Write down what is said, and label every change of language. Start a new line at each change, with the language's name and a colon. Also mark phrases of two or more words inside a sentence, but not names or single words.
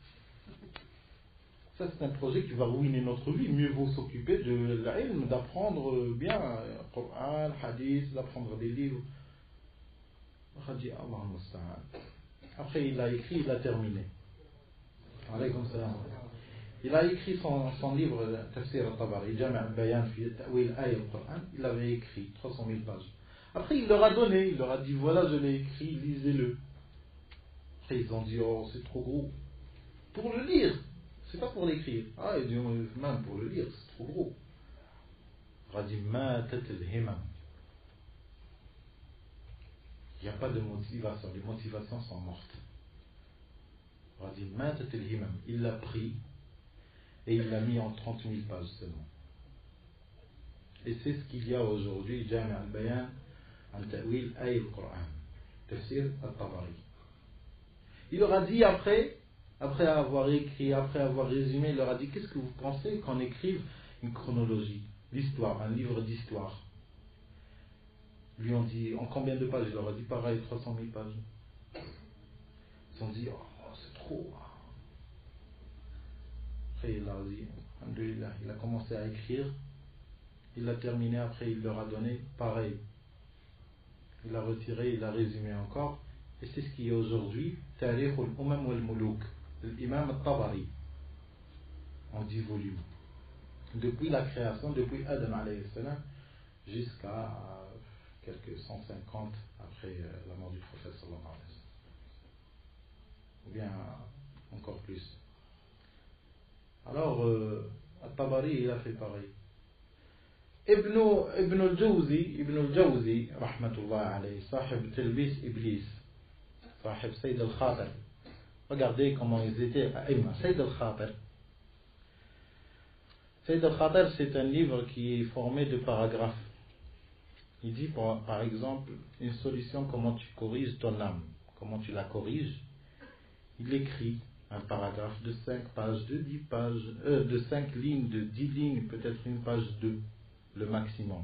French: Ça c'est un projet qui va ruiner notre vie. Mieux vaut s'occuper de l'ilm, d'apprendre bien le Coran, le hadith, d'apprendre des livres. Il a dit,
Arabic: الله المستعان.
French: Après il a écrit, il a terminé.
Arabic: عليكم السلام.
French: Il a écrit son livre Tafsir al-Tabari, Jami' al-Bayan fi ta'wil ayat al-Qur'an. Il avait écrit 300 000 pages. Après il leur a donné, il leur a dit, voilà, je l'ai écrit, lisez-le. Après ils ont dit, oh c'est trop gros. Pour le lire, c'est pas pour l'écrire. Ah, il dit, même pour le lire, c'est trop gros. Il a dit,
Arabic: ماتت الهمم.
French: Il n'y a pas de motivation, les motivations sont mortes. Il a dit,
Arabic: ماتت الهمم.
French: Il l'a pris et il l'a mis en 30 000 pages seulement. Et c'est ce qu'il y a aujourd'hui, Jami' al-Bayan, an ta'wil ayat al-Qur'an, Tafsir al-Tabari. Il leur a dit après avoir écrit, après avoir résumé, il leur a dit, qu'est-ce que vous pensez qu'on écrive une chronologie, l'histoire, un livre d'histoire? Ils lui ont dit, en combien de pages? Il leur a dit, pareil, 300 000 pages. Ils ont dit, oh, c'est trop. Après, il a dit, alhamdoulilah, il a commencé à écrire, il a terminé, après il leur a donné, pareil. Il a retiré, il a résumé encore, et c'est ce qui est aujourd'hui, Tarikh al-Umam wal-Muluk, l'imam al-Tabari, en 10 volumes. Depuis la création, depuis Adam
Arabic: عليه السلام,
French: jusqu'à quelques 150 après la mort du prophète
Arabic: صلى الله عليه وسلم.
French: Ou bien encore plus. Alors, al-Tabari, il a fait pareil. Ibn al-Jawzi,
Arabic: رحمة الله عليه, صاحب تلبيس إبليس صاحب صيد الخاطر.
French: Regardez comment ils étaient à Imma. Sayyid al-Khatir. Sayyid al-Khatir, c'est un livre qui est formé de paragraphes. Il dit par exemple une solution, comment tu corriges ton âme, comment tu la corriges. Il écrit un paragraphe de 5 pages, de 10 pages, de 5 lignes, de 10 lignes, peut-être une page 2, le maximum.